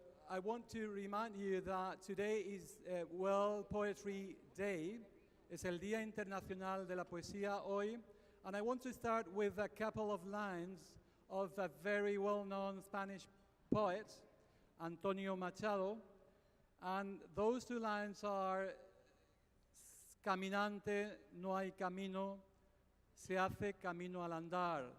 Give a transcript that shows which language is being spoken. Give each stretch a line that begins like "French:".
English: I want to remind you that today is World Poetry Day.
Spanish: Es el Día Internacional de la Poesía hoy.
English: And I want to start with a couple of lines of a very well-known Spanish poet, Antonio Machado. And those two lines are,
Spanish: caminante no hay camino, se hace camino al andar.